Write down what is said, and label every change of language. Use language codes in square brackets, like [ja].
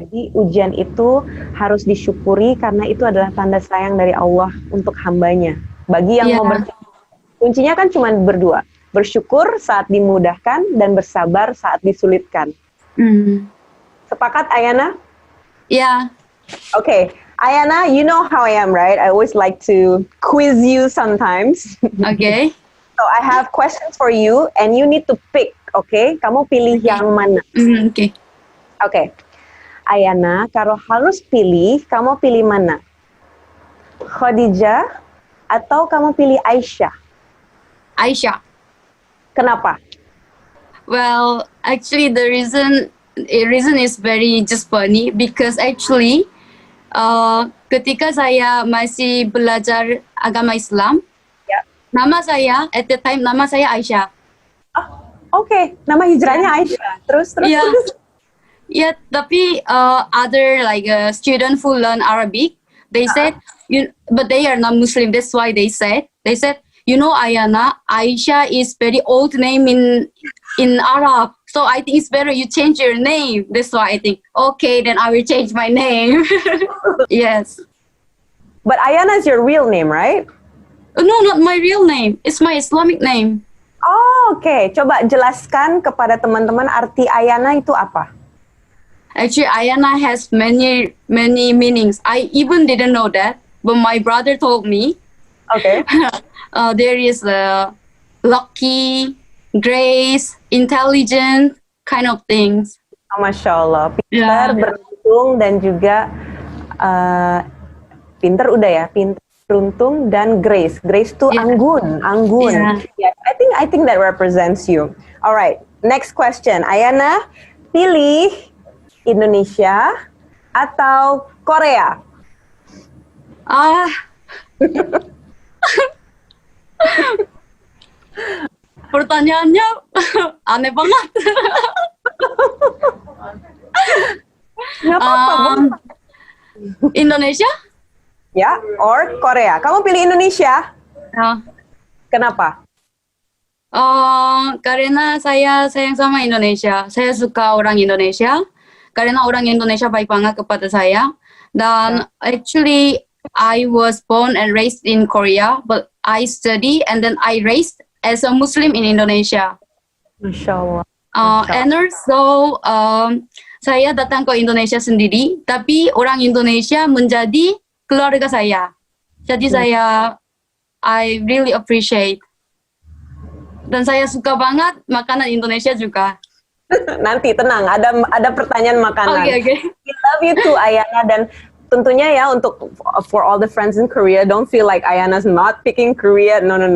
[id] Jadi ujian itu harus disyukuri karena itu adalah tanda sayang dari Allah untuk hambanya. Bagi yang mau bersyukur, kuncinya kan cuma berdua. Bersyukur saat dimudahkan dan bersabar saat disulitkan. Sepakat Ayana? [en] Yeah. Okay. Ayana, you know how I am, right? I always like to quiz you sometimes. Okay. So I have questions for you and you need to pick, okay? [id] Kamu pilih yang mana? [en] Okay. Okay. [id] Ayana, kalau harus pilih, kamu pilih mana? Khadijah atau kamu pilih Aisyah? Aisyah. Kenapa? [en] Well, actually the reason is very just funny because actually [id] ketika saya masih belajar agama Islam, nama saya [en] at the time [id] nama saya Aisyah. Okay, nama hijrahnya Aisyah. Terus. [en] Yeah, tapi other like student who learn Arabic, they said, but they are not Muslim. That's why they said, you know, Ayana, Aisyah is very old name in Arab. So I think it's better you change your name. That's why I think, okay, then I will change my name. Yes. But Ayana is your real name, right? No, not my real name. It's my Islamic name. [id] Oh, okay. Coba jelaskan kepada teman-teman arti Ayana itu apa? [en] Actually, Ayana has many meanings. I even didn't know that, but my brother told me. Okay. There is lucky, grace, intelligent kind of things. [id] Masya Allah, pintar, beruntung dan juga pintar udah ya, pintar, beruntung dan grace. Grace tuh anggun. [en] Yeah, I think that represents you. Alright, next question. [id] Ayana, pilih Indonesia atau Korea? Pertanyaannya aneh banget. Nggak apa-apa. Indonesia? Ya, or Korea. Kamu pilih Indonesia? Kenapa? Karena saya sayang sama Indonesia. Saya suka orang Indonesia. Karena orang Indonesia baik banget kepada saya. [en] Dan actually, I was born and raised in Korea, but I study and then I raised as a Muslim in Indonesia. [id] Masya Allah. [en] And also, [id] saya datang ke Indonesia sendiri, tapi orang Indonesia menjadi keluarga saya. [en] Jadi I really appreciate. [id] Dan saya suka banget makanan Indonesia juga. Nanti tenang, ada pertanyaan makanan. [en] Okay. We love you too, Ayana, [id] dan tentunya ya untuk [en] for all the friends in Korea, don't feel like Ayana's not picking Korea. No.